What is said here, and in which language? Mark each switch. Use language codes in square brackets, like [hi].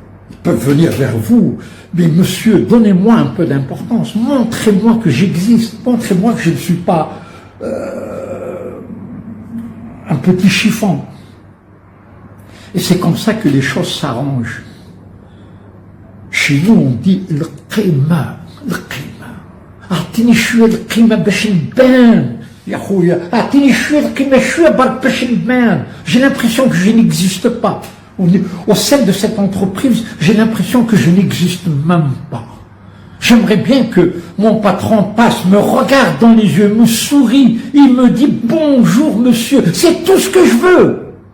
[fr] Ils peuvent venir vers vous, mais monsieur, donnez-moi un peu d'importance, montrez-moi que j'existe, montrez-moi que je ne suis pas un petit chiffon. Et c'est comme ça que les choses s'arrangent. Chez nous, on dit le qima, le qima. [ar] أعطيني شوية القيمة باش نبان يا خويا أعطيني شوية القيمة شوية برك باش نبان. [fr] J'ai l'impression que je n'existe pas. Au sein de cette entreprise, j'ai l'impression que je n'existe même pas. J'aimerais bien que mon patron passe, me regarde dans les yeux, me sourit, il me dit bonjour monsieur, c'est tout ce que je veux.